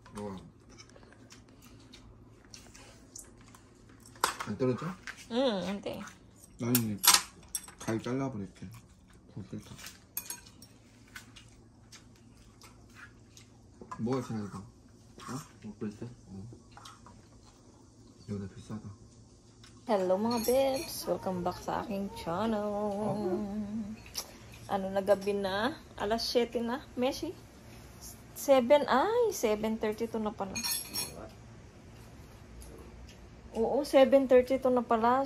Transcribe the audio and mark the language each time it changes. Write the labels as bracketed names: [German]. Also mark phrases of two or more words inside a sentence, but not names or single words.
[Korean] 안 떨어져? 응, 안 돼. 나는 가위 잘라버릴게. 고기를 다. 뭐가 제일 이거? 먹고 있어? 여기다 비싸다. [Filipino] Hello mga bebs! [English] Welcome back [Filipino] sa aking channel. Ano na gabi na? Alas 7 na. Messi? 7? Ay, 7:32 na pala. Oo, 7:32 na pala.